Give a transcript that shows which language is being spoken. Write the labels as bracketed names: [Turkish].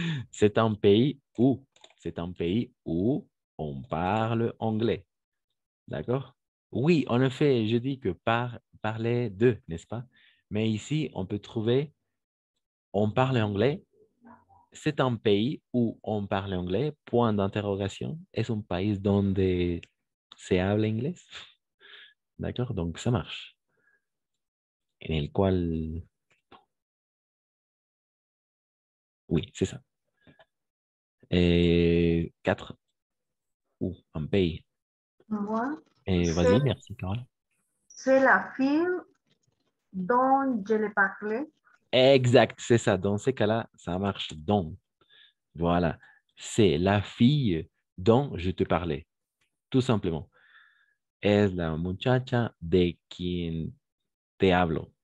[French] C'est un pays où, c'est un pays où on parle anglais. D'accord? Oui, en effet, je dis que parler de, n'est-ce pas? Mais ici, on peut trouver on parle anglais. C'est un pays où on parle anglais. Point d'interrogation. [Spanish] Es un país donde se habla inglés. [French] D'accord? Donc, ça marche. [Spanish] En el cual, [French] oui, c'est ça. Et 4, ou un pays. Moi, Vas-y, merci, Carole. c'est la fille dont je l'ai parlé. Exact, c'est ça. Dans ces cas-là, ça marche donc. Voilà. C'est la fille dont je te parlais. Tout simplement. [Spanish] Es la muchacha de quien te hablo.